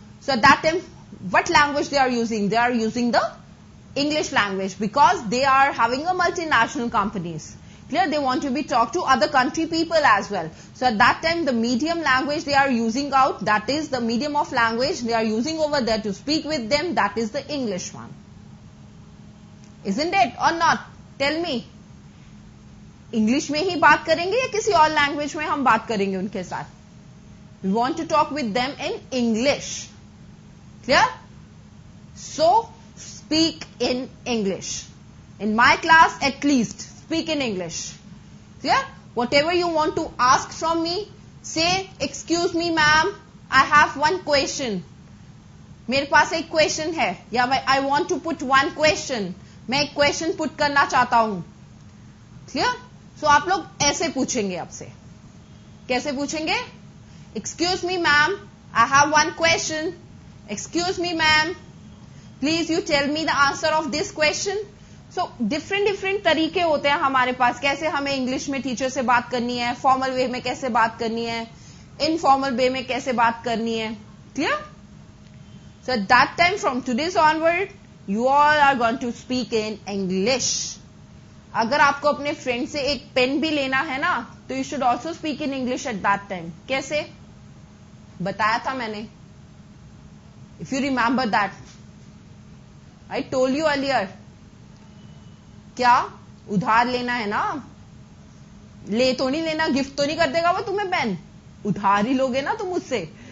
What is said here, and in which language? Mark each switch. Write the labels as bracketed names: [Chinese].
[English] So at that time, what language they are using? They are using the English language, because they are having a multinational companies. Clear? They want to talk to other country people as well. So at that time, the medium language they are using out, that is the medium of language they are using over there to speak with them, that is the English one. Isn't it or not? Tell me. [Hindi] English में ही बात करेंगे या किसी और language में हम बात करेंगे उनके साथ? [English] We want to talk with them in English. Clear? So, speak in English. In my class, at least, speak in English. Clear? Whatever you want to ask from me, say, excuse me ma'am, I have one question. [Hindi] मेरे पास एक question है, [English] या I want to put one question. [Hindi] मैं एक question put करना चाहता हूं. [English] Clear? [Hindi] So आप लोग ऐसे पूछेंगे आपसे. कैसे पूछेंगे? [English] Excuse me ma'am, I have one question. Excuse me ma'am, please you tell me the answer of this question. [Hindi] So different तरीके होते हैं हमारे पास, कैसे हमें इंग्लिश में टीचर से बात करनी है, फॉर्मल वे में कैसे बात करनी है, इनफॉर्मल वे में कैसे बात करनी है. [English] Clear? So at that time, from today's onward, you all are going to speak in English. [Hindi] अगर आपको अपने फ्रेंड से एक पेन भी लेना है ना, तो [English] You should also speak in English at that time. [Hindi] कैसे? बताया था मैंने. [English] If you remember that, I told you earlier. [Hindi] क्या उधार लेना है ना, ले तो नहीं लेना, गिफ्ट तो नहीं कर देगा वो तुम्हें पेन, उधार ही लोगे ना तुम मुझसे.